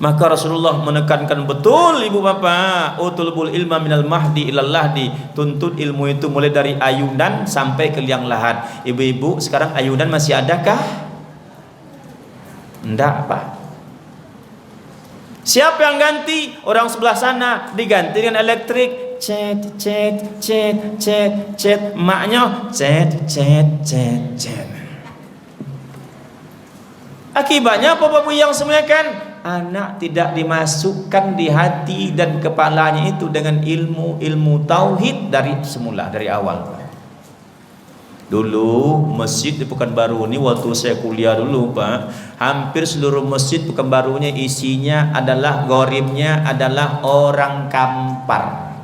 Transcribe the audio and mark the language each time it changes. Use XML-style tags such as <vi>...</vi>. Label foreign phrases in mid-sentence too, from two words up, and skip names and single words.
<id>Maka Rasulullah menekankan betul ibu bapak,</id> <ar>اطلبوا العلم من المهد إلى اللحد,</ar> <id>tuntut ilmu itu mulai dari ayunan sampai ke liang lahat. Ibu-ibu sekarang ayunan masih adakah? Enggak Pak. Siapa yang ganti? Orang sebelah sana diganti dengan elektrik. Cet cet cet cet cet, maknya cet cet cet cet. Akibatnya apa Bapak yang semuanya kan? Anak tidak dimasukkan di hati dan kepalanya itu dengan ilmu tauhid dari semula, dari awal. Dulu masjid di Pekanbaru ini waktu saya kuliah dulu Pak, hampir seluruh masjid Pekanbarunya isinya adalah gorimnya adalah orang Kampar.</id>